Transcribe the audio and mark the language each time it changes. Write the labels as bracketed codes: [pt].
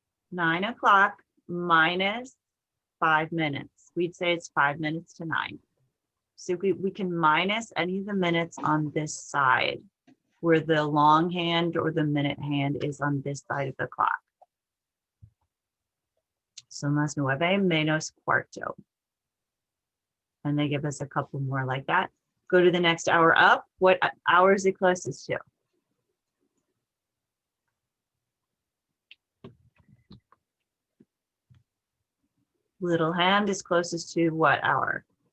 [en] 9 o'clock minus 5 minutes. We'd say it's 5 minutes to 9. So we can minus any of the minutes on this side where the long hand or the minute hand is on this side of the clock. [es] Son las nueve menos cuarto. [en] And they give us a couple more like that. Go to the next hour up. What hour is it closest to? Little hand is closest to what hour?